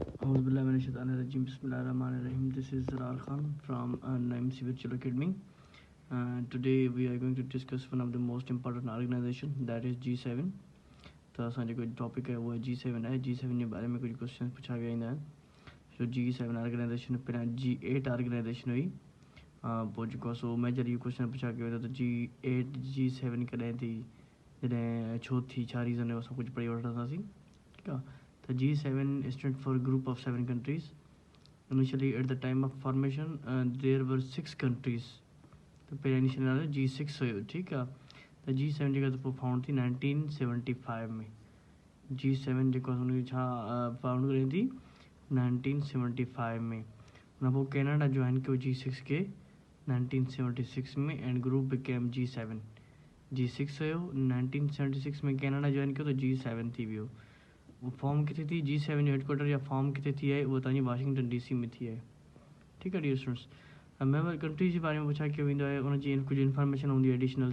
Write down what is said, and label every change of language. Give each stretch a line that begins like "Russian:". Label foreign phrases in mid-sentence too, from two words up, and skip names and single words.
Arabic: أعوذ بالله من الشيطان الرجيم. بسم الله الرحمن الرحيم.
English: This is Zarar Khan from Naim Virtual Academy. Today we are going to discuss one of the most important organization, that is G7.
Urdu: تو اسانجو کوئی ٹاپک ہے وہ G7 ہے۔ G7 کے بارے میں کچھ کوئسچن پوچھا گیا ہے.
Sindhi: So G7 ऑर्गेनाइजेशन पहिरियां G8 ऑर्गेनाइजेशन हुई. पोइ जेको सो मेजर इहो क्वेश्चन पुछा कयो त G8 G7 कॾहिं थी, जॾहिं छो थी, छा रीज़न है, असां कुझु पढ़ी वठंदासीं. ठीकु आहे.
English: The G7 stood for a group of 7 countries. Initially, at the time of formation, there were 6 countries.
Urdu: تو پہلے
Sindhi: इनिशियल नालो G6 हुयो. ठीकु आहे. त G7 जेका पोइ फाउंड थी 1975 में. G7 जेको हुनखे छा फाउंड करी थी 1975 में. हुन पोइ कैनेडा जॉइन कयो G6 के 1976 में
English: and group became G7.
Sindhi: G6 हुयो 1976 में कैनेडा जॉइन कयो त G7 थी वियो. फॉर्म किथे थी G7 जो हेडक्वार्टर या फॉर्म किथे थी आहे, उहो तव्हांजी वाशिंगटन DC में थी आहे. ठीकु आहे
English: dear students. member countries
Sindhi: जे बारे में पुछा कयो वेंदो आहे, उनजी कुझु इन्फॉर्मेशन हूंदी आहे एडिशनल.